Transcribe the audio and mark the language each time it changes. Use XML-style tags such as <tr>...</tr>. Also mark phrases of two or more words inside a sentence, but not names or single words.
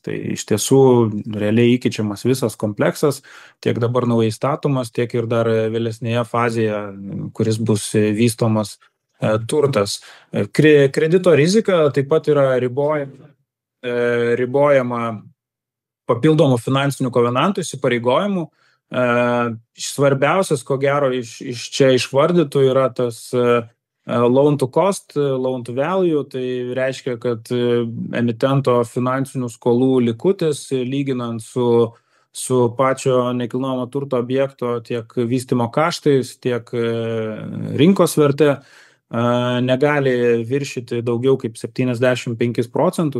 <lt>Tai iš tiesų realiai įkeičiamas visas kompleksas, tiek dabar naujai statomas, tiek ir dar vėlesnėje fazėje, kuris bus vystomas turtas. Kredito rizika taip pat yra ribojama papildomų finansinių kovenantų įsipareigojimų. Svarbiausias, ko gero, iš čia išvardytų yra tas</lt> <en>loan to cost, loan to value.</en> <lt>Tai reiškia, kad emitento finansinių skolų likutis, lyginant su pačio nekilnojamo turto objekto tiek vystymo kaštais, tiek rinkos verte, negali viršyti daugiau kaip 75%.</lt>